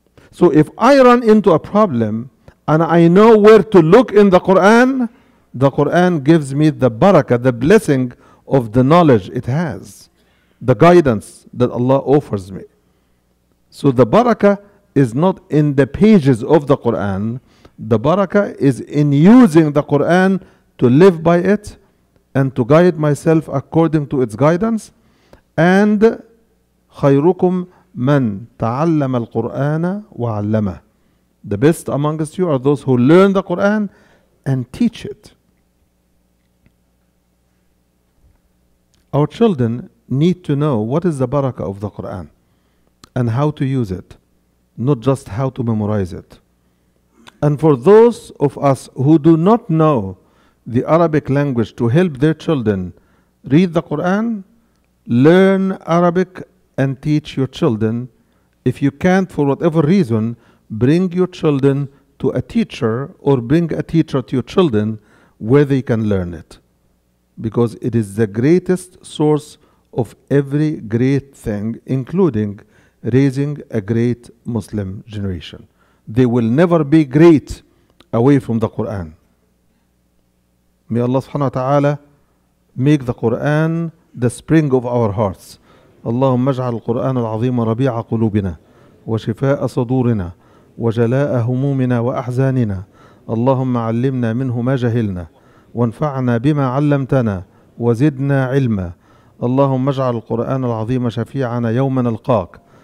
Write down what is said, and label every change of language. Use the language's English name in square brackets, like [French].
[English] So if I run into a problem and I know where to look in the Quran gives me the barakah, the blessing of the knowledge it has, the guidance that Allah offers me. So the barakah is not in the pages of the Quran. The barakah is in using the Quran to live by it and to guide myself according to its guidance. [Arabic] And خيركم من تعلم القرآن وعلمه. [English] The best amongst you are those who learn the Quran and teach it. Our children need to know what is the barakah of the Quran and how to use it, not just how to memorize it. And for those of us who do not know the Arabic language to help their children read the Quran, learn Arabic and teach your children. If you can't, for whatever reason, bring your children to a teacher or bring a teacher to your children where they can learn it. Because it is the greatest source of every great thing, including raising a great Muslim generation. They will never be great away from the Quran. May Allah subhanahu wa ta'ala make the Quran the spring of our hearts. [Arabic] اللهم اجعل القرآن العظيم ربيع قلوبنا وشفاء صدورنا وجلاء همومنا وأحزاننا اللهم علمنا منه ما جهلنا، وانفعنا بما علمتنا، وزدنا علما. اللهم اجعل القرآن العظيم شفيعنا يوم نلقاك.